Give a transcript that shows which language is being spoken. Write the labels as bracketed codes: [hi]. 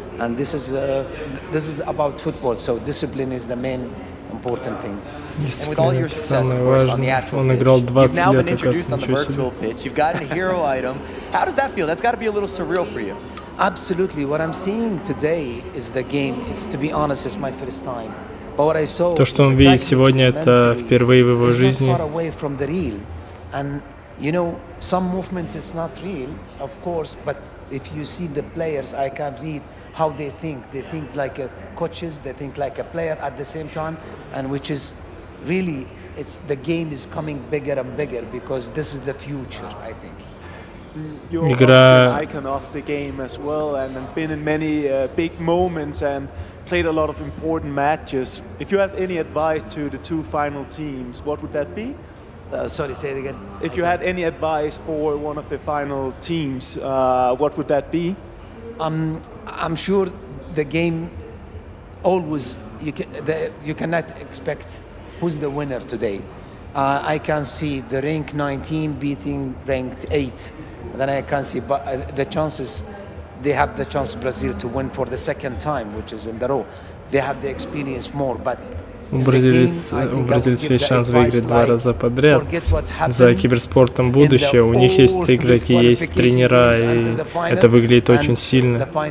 [en] And this is about football. So discipline is the main important thing. And with all your success, of course, on the actual pitch, you've now been introduced on the virtual pitch. You've gotten a hero item. How does that feel? That's got to be a little surreal for you. Absolutely. What I'm seeing today is the game. It's, to be honest, it's my first time. But what I saw, [ru] то, что он видит сегодня, это впервые в его жизни. [en] Far away from the real, and you know, some movements is not real, of course. But if you see the players, I can read how they think. They think like a coaches. They think like a player at the same time, and which is really, the game is coming bigger and bigger because this is the future, I think. You're an icon of the game as well, and been in many big moments and played a lot of important matches. If you have any advice to the 2 final teams, what would that be? Sorry, say it again. If you had any advice for one of the final teams, what would that be? I'm sure the game always, you cannot expect who's the winner today. I can see the rank 19 beating ranked 8. Then I can see, but the chances, they have the chance Brazil to win for the second time, which is in the row. They have the experience more, but [ru] у бразильцев есть шанс выиграть 2 раза подряд. За киберспортом будущее. У них есть игроки, есть тренера, и это выглядит очень сильно.